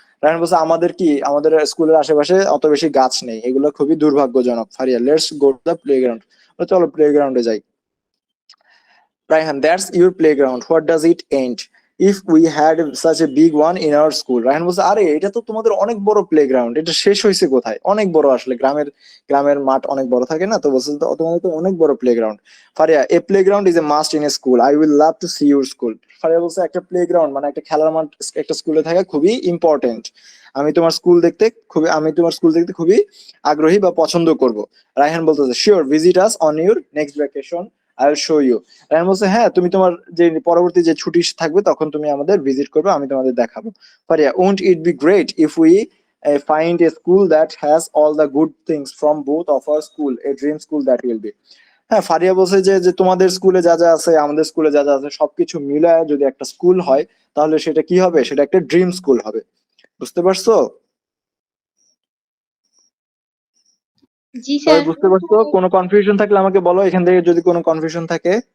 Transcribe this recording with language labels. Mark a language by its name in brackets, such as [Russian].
[Bangla] রায়হান বলছে আমাদের স্কুলের আশেপাশে অত বেশি গাছ নেই, এগুলো খুবই দুর্ভাগ্যজনক। [English] Faria let's go to the playground, [Bangla] চলো প্লেগ্রাউন্ডে যাই। [English] Raihan, that's your playground. What does it end? If we had such a big one in our school. [Bangla] Raihan বলছে আরে এটা তো তোমাদের অনেক বড় প্লেগ্রাউন্ড, এটা শেষ হয়েছে কোথায়? অনেক বড়, আসলে গ্রামের মাঠ অনেক বড় থাকে না, তো বলছে তোমাদের তো অনেক বড় playground. [English] Faria a playground is a must in a school, I will love to see your school. [Bangla] Faria বলছে একটা প্লেগ্রাউন্ড মানে একটা খেলার মাঠ একটা স্কুলে থাকা খুবই ইম্পর্টেন্ট, আমি তোমার স্কুল দেখতে খুবই আগ্রহী বা পছন্দ করব। [English] Raihan [Bangla] বলতেছে [English] Sure visit us on your next vacation, I will show you. [Bangla] Raihan বলছে হ্যাঁ তুমি তোমার যে পরবর্তী যে ছুটি থাকবে তখন তুমি আমাদের ভিজিট করবে, আমি তোমাদের দেখাবো। [English] Faria won't it be great if we find a school that has all the good things from both of our school, a dream school that will be. [Bangla] হ্যাঁ, ফারিয়া বলছে যে তোমাদের স্কুলে যা যা আছে আমাদের স্কুলে যা যা আছে সবকিছু মিলায় যদি একটা স্কুল হয় তাহলে সেটা কি হবে? সেটা একটা ড্রিম স্কুল হবে। বুঝতে পারছো? জি সবাই স্যার। বুঝতে পারছো? কোনো কনফিউশন থাকলে আমাকে বলো এখান থেকে, যদি কোনো কনফিউশন থাকে।